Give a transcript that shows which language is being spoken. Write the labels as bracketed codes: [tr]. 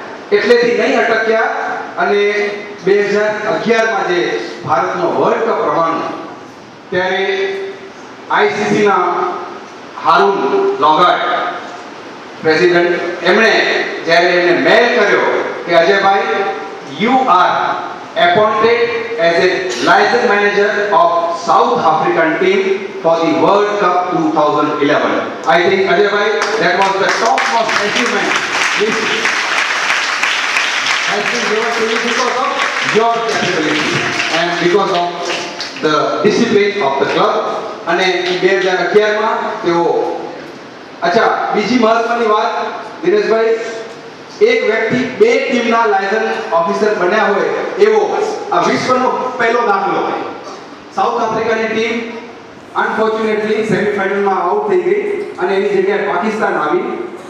[gu] એટલેથી નહીં અટક્યા અને 2011માં જે ભારતનો વર્લ્ડ કપ રમાણો ત્યારે આઈસીસીના હારૂન લોગાટ પ્રેસિડેન્ટ, એમણે જ્યારે એને મેલ કર્યો કે Ajaybhai [en] You are appointed as a license manager of South African team for the World Cup 2011. I think Ajay that was the topmost achievement which has been given to you because of your capability and because of the discipline of the club. [gu] અને 2011માં તેઓ અચ્છા બીજી મહત્વની વાત દિનેશભાઈ, એક વ્યક્તિ 2 ટીમના licence officer બન્યા હોય એવો આ વિશ્વનો પહેલો દાખલો. સાઉથ આફ્રિકાની ટીમ અનફોર્ચ્યુનેટલી સેમીફાઇનલમાં આઉટ થઈ ગઈ અને એની જગ્યાએ પાકિસ્તાન આવી.